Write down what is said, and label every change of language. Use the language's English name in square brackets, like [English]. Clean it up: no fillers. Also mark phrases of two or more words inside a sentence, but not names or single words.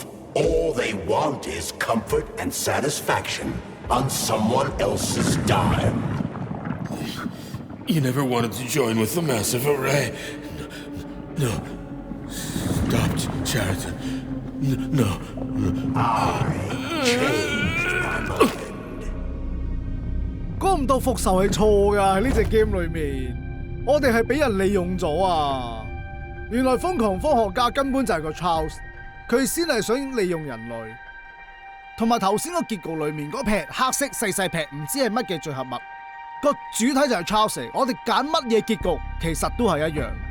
[English] All they want is comfort and satisfaction on someone else's dime. You never wanted to join with the massive array. No. Stop, Sheraton. No. I changed my mind. [Cantonese] 估唔到復仇係錯㗎，喺呢隻 game 裏面，我哋係俾人利用咗啊！原來瘋狂科學家根本就係個 Charles， 佢先係想利用人類。同埋頭先個結局裏面嗰撇黑色細細撇唔知係乜嘅聚合物，個主體就係 Charles， 我哋揀乜嘢結局其實都係一樣。